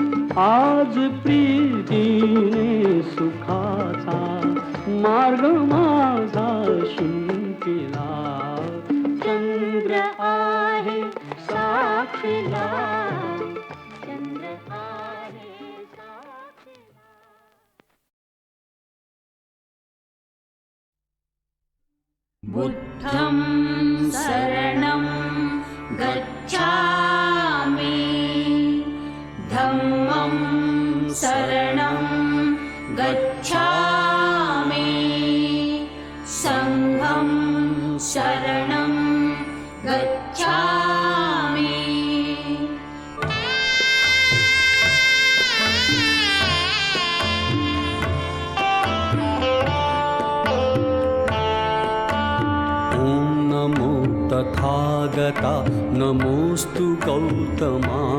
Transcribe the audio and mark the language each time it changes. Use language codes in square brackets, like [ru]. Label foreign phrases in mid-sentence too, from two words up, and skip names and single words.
[mr] आज प्रीतीने सुखाचा मार्ग माझा शिंपिला. चंद्र आहे साक्षीला, चंद्र आहे साक्षीला. [pi] बुद्धं शरणं गच्छामि, धम्मं शरणं गच्छामि, संघं शरणं गच्छामि. [mr] तथागता नमोस्तु गौतमा.